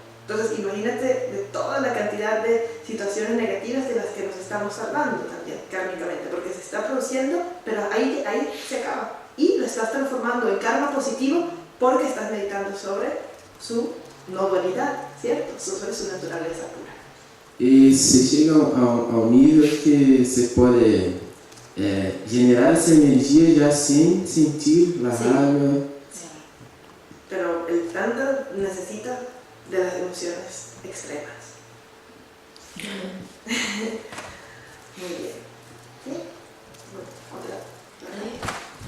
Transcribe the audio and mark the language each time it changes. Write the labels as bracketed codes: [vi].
[es] Entonces imagínate de toda la cantidad de situaciones negativas de las que nos estamos salvando también kármicamente, porque se está produciendo, pero ahí se acaba. Y lo estás transformando en karma positivo porque estás meditando sobre su no dualidad, ¿cierto? Sobre su naturaleza pura. [pt] E se chega ao nível que se pode generar essa energia já sem sentir a raiva. [es] Pero el Tantra necesita de las emociones extremas. Muy bien. ¿Sí? Bueno, otra.